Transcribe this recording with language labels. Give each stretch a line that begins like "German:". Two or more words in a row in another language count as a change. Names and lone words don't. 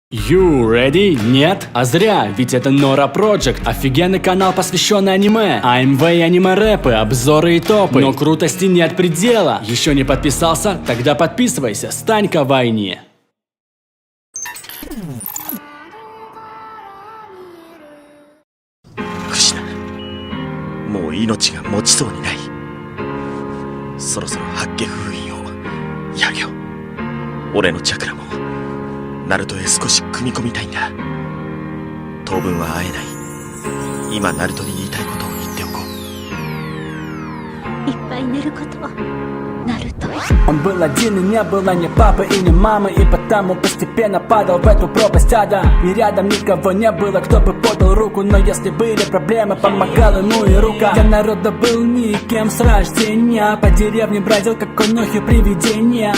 English: You ready?
Russian: Нет? А зря, ведь это Nora Project, офигенный канал, посвященный аниме, АМВ и аниме-рэпы, обзоры и топы. Но крутости нет предела. Еще не подписался? Тогда подписывайся, стань кавайни.
Japanese: もう命が持ちそうにない。そろそろ八卦封印をやるよ。俺のチャクラもナルトへ少し組み込みたいんだ。当分は会えない。今ナルトに言いたいことを言っておこう。いっぱい寝ることナルト。
Russian: Он был один и не было ни папы и ни мамы, и потому постепенно падал в эту пропасть ада. И рядом никого не было, кто бы подал руку, но если были проблемы, помогал ему и рука. Я народа был никем с рождения, по деревне бродил, как конюхи привидения.